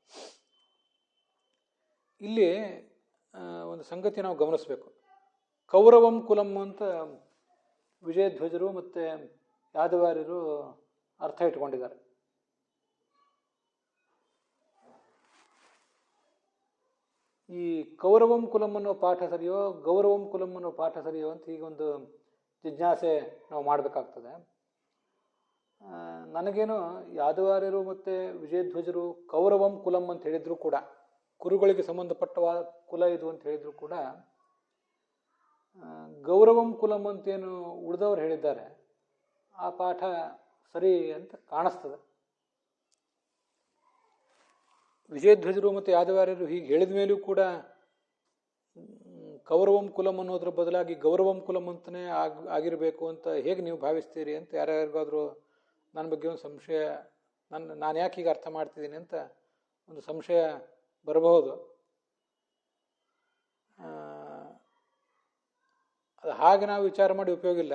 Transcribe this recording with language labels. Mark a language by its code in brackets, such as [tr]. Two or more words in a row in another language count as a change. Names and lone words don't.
[kn] ಇಲ್ಲಿ ಒಂದು ಸಂಗತಿ ನಾವು ಗಮನಿಸಬೇಕು. [sa] ಕೌರವಂ ಕುಲಂ [kn] ಅಂತ ವಿಜಯಧ್ವಜರು ಮತ್ತು ಯಾದವಾರ್ಯರು ಅರ್ಥ ಇಟ್ಕೊಂಡಿದ್ದಾರೆ. ಈ [sa] ಕೌರವಂ ಕುಲಂ [kn] ಅನ್ನೋ ಪಾಠ ಸರಿಯೋ [sa] ಗೌರವಂ ಕುಲಂ [kn] ಅನ್ನೋ ಪಾಠ ಸರಿಯೋ ಅಂತ ಈಗ ಒಂದು ಜಿಜ್ಞಾಸೆ ನಾವು ಮಾಡಬೇಕಾಗ್ತದೆ. ನನಗೇನು ಯಾದವಾರ್ಯರು ಮತ್ತು ವಿಜಯಧ್ವಜರು [sa] ಕೌರವಂ ಕುಲಂ [kn] ಅಂತ ಹೇಳಿದ್ರು ಕೂಡ, ಕುರುಗಳಿಗೆ ಸಂಬಂಧಪಟ್ಟ ಕುಲ ಇದು ಅಂತ ಹೇಳಿದ್ರು ಕೂಡ, [sa] ಗೌರವಂ ಕುಲಂ [kn] ಅಂತೇನು ಉಳಿದವರು ಹೇಳಿದ್ದಾರೆ ಆ ಪಾಠ ಸರಿ ಅಂತ ಕಾಣಿಸ್ತದೆ. ವಿಜಯಧ್ವಜರು ಮತ್ತು ಯಾದವಾರ್ಯರು ಹೀಗೆ ಹೇಳಿದ ಮೇಲೂ ಕೂಡ [sa] ಕೌರವಂ ಕುಲಂ [kn] ಅನ್ನೋದ್ರ ಬದಲಾಗಿ [sa] ಗೌರವಂ ಕುಲಂ [kn] ಅಂತಲೇ ಆಗಿರಬೇಕು ಅಂತ ಹೇಗೆ ನೀವು ಭಾವಿಸ್ತೀರಿ ಅಂತ ಯಾರ್ಯಾರಿಗಾದರೂ ನನ್ನ ಬಗ್ಗೆ ಒಂದು ಸಂಶಯ, ನಾನು ಯಾಕೆ ಹೀಗೆ ಅರ್ಥ ಮಾಡ್ತಿದ್ದೀನಿ ಅಂತ ಒಂದು ಸಂಶಯ ಬರಬಹುದು. ಅದು ಹಾಗೆ ನಾವು ವಿಚಾರ ಮಾಡಿ ಉಪಯೋಗ ಇಲ್ಲ.